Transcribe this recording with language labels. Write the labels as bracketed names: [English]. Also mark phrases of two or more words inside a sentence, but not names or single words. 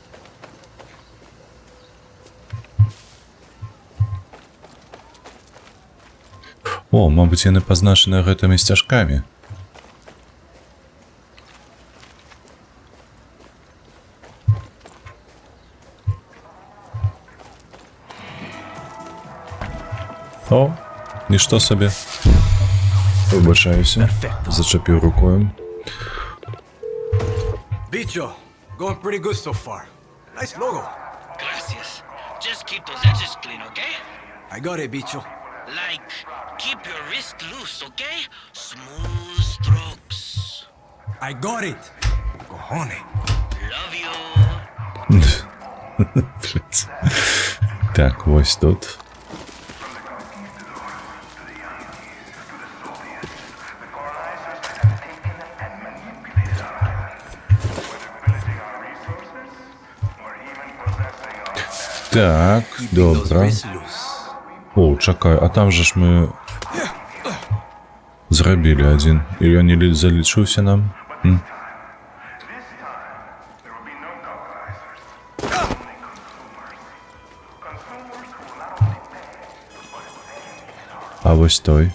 [Belarusian] О, мабыць, яны пазначаныя гэтымі сцяжкамі. О, нішто сабе. [Ukrainian] Вибачаюся, зачепив рукою. [English] Bicho, going pretty good so far. Nice logo. Gracias. Just keep those edges clean, okay? I got it, bicho. Like, keep your wrist loose, okay? Smooth strokes. I got it. Cojones. Love you. [Ukrainian] Так, ось тут. Так, добре. [Belarusian] О, чакай, а там же ж мы зрабілі адзін. І ён не залічыўся нам? А вось той.